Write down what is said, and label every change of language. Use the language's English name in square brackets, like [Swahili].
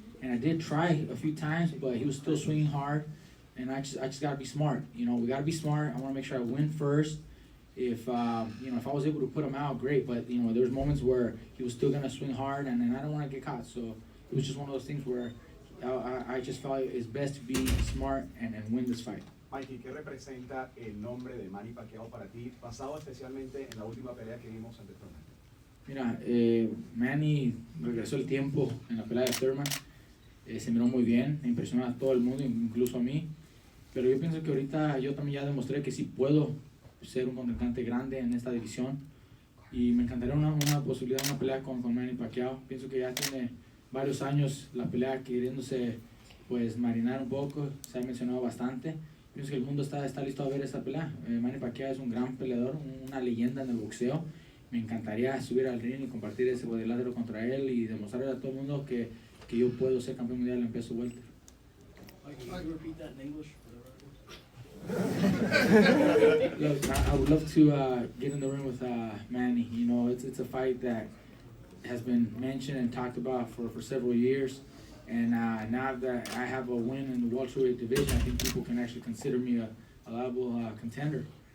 [English] And I did try a few times, but he was still swinging hard. And I just gotta be smart. We gotta be smart. I wanna make sure I win first. If I was able to put him out, great. But there's moments where he was still gonna swing hard, and I don't want to get caught. So it was just one of those things where I just felt it's best to be smart and win this fight. [Spanish] Mikey, ¿qué representa el nombre de Manny Pacquiao para ti, basado especialmente en la última pelea que vimos ante Thurman? Mira, Manny regresó el tiempo en la pelea de Thurman. Se miró muy bien, me impresionó a todo el mundo, incluso a mí. Pero yo pienso que ahorita yo también ya demostré que sí puedo ser un contrincante grande en esta división. Y me encantaría una posibilidad, una pelea con Manny Pacquiao. Pienso que ya tiene varios años la pelea queriéndose pues marinar un poco, se ha mencionado bastante. Pienso que el mundo está listo a ver esta pelea. Manny Pacquiao es un gran peleador, una leyenda en el boxeo. Me encantaría subir al ring y compartir ese cuadrilátero contra él y demostrarle a todo el mundo que yo puedo ser campeón mundial en peso welter. [English] Repeat that in English. Look, I would love to get in the ring with Manny. It's a fight that has been mentioned and talked about for several years. And now that I have a win in the welterweight division, I think people can actually consider me a viable contender.